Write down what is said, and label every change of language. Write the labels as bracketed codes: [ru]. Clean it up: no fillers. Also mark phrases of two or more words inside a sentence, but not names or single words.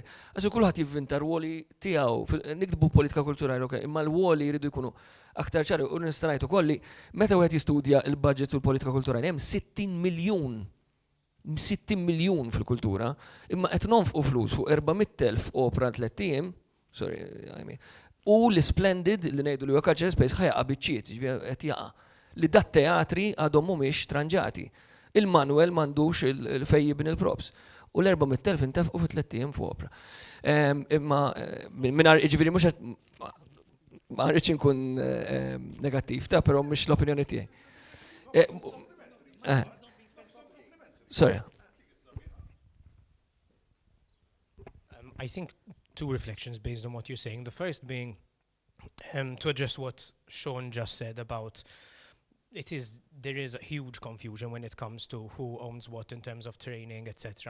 [mt] Għażu kulħadd jivvinta rwoli tiegħu, nikdbu politika kulturali, ok, imma l-rwoli jridu jkunu aktar ċari u nista' ngħid ukoll li meta wieħed jistudja l-budget u l-politika kulturali hemm 60 miljun fil-kultura, imma qed nonfqu flus fuq 400,000 opera 3 tiem, [en] sorry, I mean, [mt] u l-Splendid li ngħidu li huwa [en] cultural space [mt] ħajaqa biċċiet, qed jaqa' li dat-teatri għadhom mhumiex tranġati. Il-Manuel m'għandux fejn jibni il-props. U l-400,000 intefqu fi 3 tiem fuq opera. Imma mingħajr jiġifieri mhux qed ma rridx inkun negattiv ta' però mhix l-opinjoni tiegħi. [en] Sorry. I think two reflections based on what you're saying. The first being to address what Sean just said about there is a huge confusion when it comes to who owns what in terms of training, etc.